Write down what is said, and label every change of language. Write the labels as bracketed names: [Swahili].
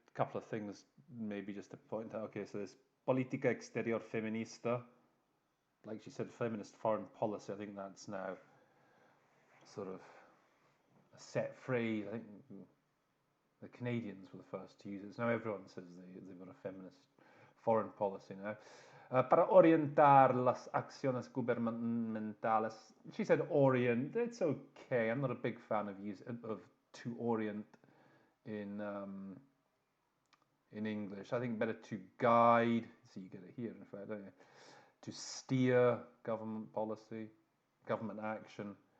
[English] Couple of things maybe just to point out. Okay, so there's Política Exterior Feminista. Like she said, feminist foreign policy. I think that's now sort of a set phrase. I think the Canadians were the first to use it. So now everyone says they've got a feminist foreign policy now. [Spanish] Para orientar las acciones gubernamentales. [English] She said orient. It's okay. I'm not a big fan of to orient in English. I think better to guide. So you get it here, in fact, don't you? To steer government policy, government action.